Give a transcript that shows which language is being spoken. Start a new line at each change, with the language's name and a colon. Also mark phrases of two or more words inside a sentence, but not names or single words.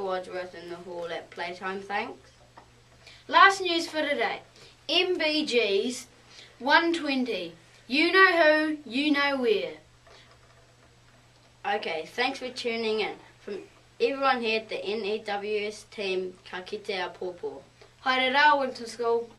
English: Wadsworth in the hall at playtime, thanks? Last news for today. MBG's 120. You know who, you know where. Okay, thanks for tuning in. From everyone here at the N.E.W.S team,
Māori: ka kite a pōpō. Haere rā, Winton School.